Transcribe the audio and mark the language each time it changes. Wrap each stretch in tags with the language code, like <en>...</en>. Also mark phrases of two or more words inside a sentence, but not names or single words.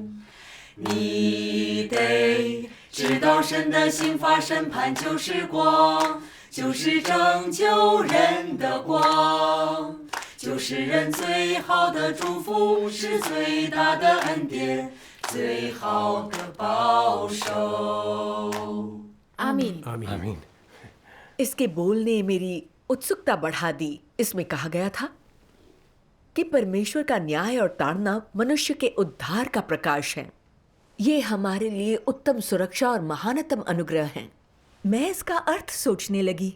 <zh>你得知道神的刑罚审判就是光，就是拯救人的光，就是人最好的祝福，是最大的恩典，最好的保守。阿敏，</zh> <hi>आमीन। इसके बोल ने मेरी उत्सुकता बढ़ा दी। इसमें कहा गया था कि परमेश्वर का न्याय और ताड़ना मनुष्य के उद्धार का प्रकाश है। ये हमारे लिए उत्तम सुरक्षा और महानतम अनुग्रह है। मैं इसका अर्थ सोचने लगी।</hi>